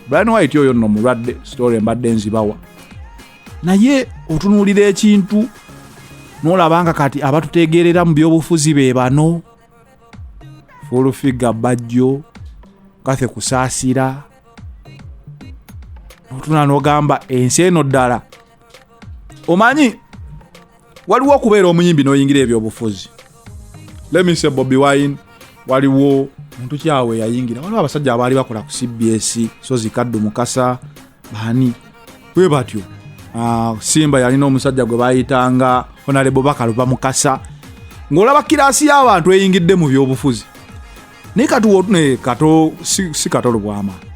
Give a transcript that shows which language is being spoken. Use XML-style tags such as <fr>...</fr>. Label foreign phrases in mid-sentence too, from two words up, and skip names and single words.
<lg>Brian White oyo nno mulwadde, story mbadde nzibawa. Naye otunuulira ekintu, n'olaba nga kati abatutegeerera mu byobufuzi be bano, Full Figure Bajjo, Kathe Kusaasira. N'otunula n'ogamba, "Ensi eno ddala." Omanyi, waliwo okubeera omuyimbi n'oyingira ebyobufuzi.</lg> <en>Let me say</en> <lg>Bobi Wine, waliwo muntu kyawe yayingira. Waliwo abasajja abaali bakola ku C B S, Sozi Kaddu Mukasa, baani? Bwe batyo. Ah, Simba yalina omusajja gwe baayitanga Honorable Bakaluba Mukasa. Ng'olaba kiraasi y'abantu eyingidde mu byobufuzi. Naye kati wo-, ne, Kato, si, si Kato Lubwama.</lg>